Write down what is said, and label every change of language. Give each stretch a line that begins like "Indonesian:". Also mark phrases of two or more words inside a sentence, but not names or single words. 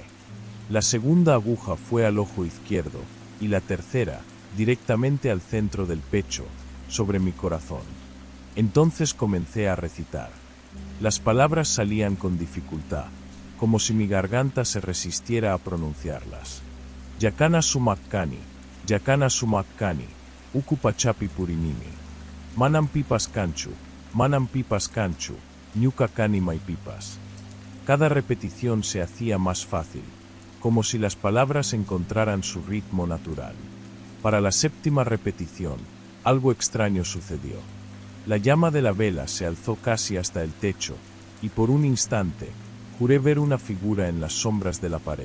Spanish: La segunda aguja fue al ojo izquierdo, y la tercera, directamente al centro del pecho, sobre mi corazón. Entonces comencé a recitar. Las palabras salían con dificultad, como si mi garganta se resistiera a pronunciarlas.
Quechua: «Yakana sumakkani, ukupachapi purinimi. Manam pipas kanchu, ñuka kani maipipas».
Spanish: Cada repetición se hacía más fácil, como si las palabras encontraran su ritmo natural. Para la 7ª repetición, algo extraño sucedió. La llama de la vela se alzó casi hasta el techo, y por un instante, juré ver una figura en las sombras de la pared.